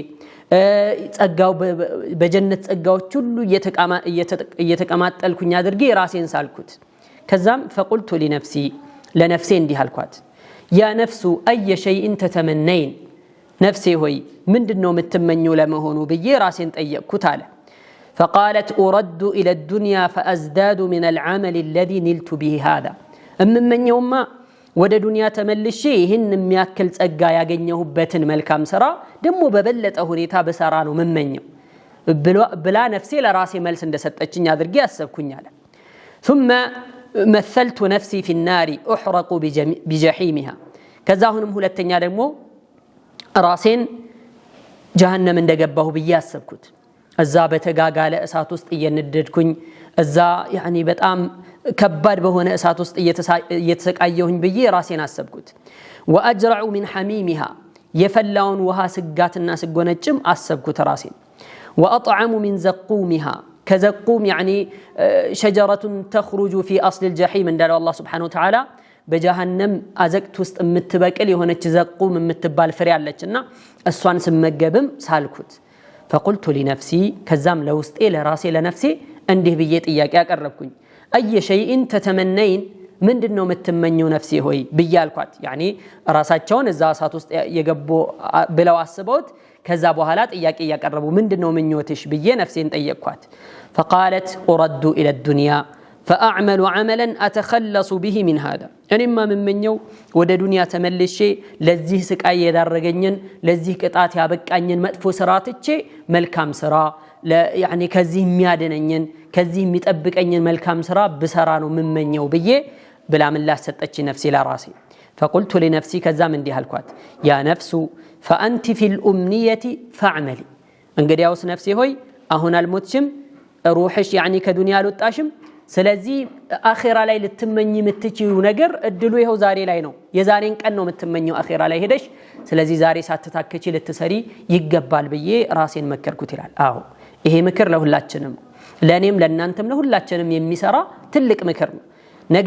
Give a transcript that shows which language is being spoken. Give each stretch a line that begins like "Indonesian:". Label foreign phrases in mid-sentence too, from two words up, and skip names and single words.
Amharic: ጸጋው በጀነት ጸጋዎች ሁሉ እየተቀማጠልኩኝ አድርጌ ራሴን ሳልኩት። ከዛም
Arabic: فقلت لنفسي፣
Amharic: ለነፍሴ እንዲህ አልኳት፣
Arabic: يا نفس أي شيء
Amharic: ተተመነይን፣ ነፍሴ ሆይ ምንድነው የምትመኘው ለመሆኑ ብዬ ራሴን ጠየቅኩት አለ።
Arabic: فقالت أرد إلى الدنيا فأزداد من العمل الذي نلت به هذا،
Amharic: እምመኘውማ ወደ ዱንያ ተመልሼ ይህን የሚያክል ጸጋ ያገኘሁበትን መልካም ስራ ደግሞ በበለጠ ሁኔታ በሰራ ነው የምመኘው ብላ ነፍሴ ለራሴ መልስ እንደሰጠችኝ አድርጌ አሰብኩኝ አለ።
Arabic: ثم مثلت نفسي في النار أحرق بجحيمها،
Amharic: ከዛ አሁንም ሁለተኛ ደግሞ ራሴን ጀሃነም እንደገባሁ ብዬ አሰብኩት። እዛ በተጋጋለ እሳት ውስጥ እየነደድኩኝ እዛ በጣም ከባድ በሆነ እሳት ውስጥ እየተሰቃየሁኝ ብዬ ራሴን አሰብኩት።
Arabic: وأجرع من حميمها፣
Amharic: የፈላውን ውሃ ስጋትና ስጎነጭም አሰብኩት ራሴን።
Arabic: وأطعم من زقومها፣
Amharic: ከዘቁም
Arabic: شجرة تخرج في أصل
Amharic: الجحيم እንዳለው አላህ
Arabic: سبحانه وتعالى
Amharic: በጀሃነም አዘቅት ውስጥ የምትበቅል የሆነች ዘቁም የምትባል ፍሬ አለችና እሷን ስመገብም ሳልኩት።
Arabic: فقلت لنفسي،
Amharic: ከዛም ለውስጤ ለራሴ ለነፍሴ እንዲህ ብዬ ጥያቄ ያቀረብኩኝ፣ አየ
Arabic: شيء تتمنين፣
Amharic: ምንድነው የምትመኘው ነፍሴ ሆይ ብዬ አልኳት። ራሳቸውን እዛ እሳት ውስጥ የገቡ ብለው አስበውት ከዛ በኋላ ጥያቄ ያቀረቡ ምንድነው ምኞትሽ ብዬ ነፍሴን ጠየቅኳት።
Arabic: فقالت أرد إلى الدنيا فأعمل عملا أتخلص به من هذا،
Amharic: እኔማ ምመኘው ወደ ዱንያ ተመልሼ ለዚህ ስቃይ የዳረገኝን ለዚህ ቅጣት ያበቃኝን መጥፎ ስራ ትቼ መልካም ስራ ከዚህ የሚያድነኝን ከዚህ የሚጠብቀኝን መልካም ስራ ብሰራ ነው ምመኘው ብዬ ብላ ምላሽ ሰጠች ነፍሴ ለራሴ።
Arabic: فقلت لنفسي፣
Amharic: ከዛም እንዲህ አልኳት፣
Arabic: يا نفس فأنت في الأمنية فاعملي፣
Amharic: እንግዲያውስ ነፍሴ ሆይ አሁን አልሞትሽም፣ ሩህሽ ከዱንያ አልወጣሽም፣ ስለዚህ አኺራ ላይ ልትመኝ የምትችይው ነገር እድሉ ይሄው ዛሬ ላይ ነው የዛሬን ቀን ነው የምትመኘው አኺራ ላይ ሄደሽ ስለዚህ ዛሬ ሳትታከቺ ልትሰሪ ይገባል ብዬ ራሴን መከርኩት ይላል አዎ ይሄ ምክር ለሁላችንም ለኔም ለናንተም ለሁላችንም የሚሰራ ትልቅ ምክር ነው ነገ